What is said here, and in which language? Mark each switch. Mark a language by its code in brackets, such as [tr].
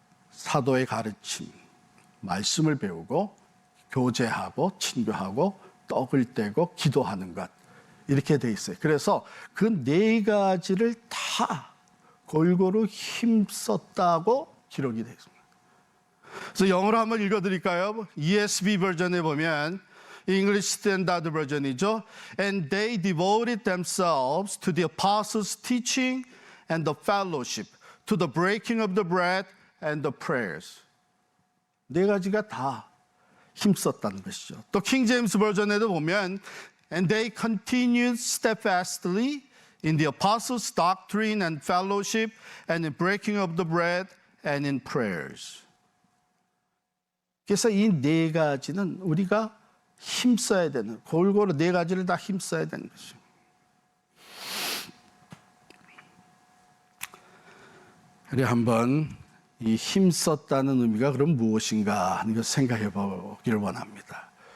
[ko] 사도의 가르침, 말씀을 배우고 교제하고 친교하고 떡을 떼고 기도하는 것, 이렇게 돼 있어요. 그래서 그 네 가지를 다 골고루 힘썼다고 기록이 되어 있습니다. 그래서 영어로 한번 읽어드릴까요? ESV 버전에 보면 English Standard Version이죠. [en] And they devoted themselves to the apostles' teaching and the fellowship, to the breaking of the bread and the prayers. [ko] 네 가지가 다 힘썼다는 것이죠. 또 킹 제임스 버전에도 보면 [en] And they continued steadfastly in the apostles' doctrine and fellowship and in breaking of the bread and in prayers. [ko] 그래서 이 네 가지는 우리가 힘써야 되는, 골고루 네 가지를 다 힘써야 되는 것이죠. 우리 한번 이 힘썼다는 의미가 그럼 무엇인가 하는 것을 생각해 보기를 원합니다.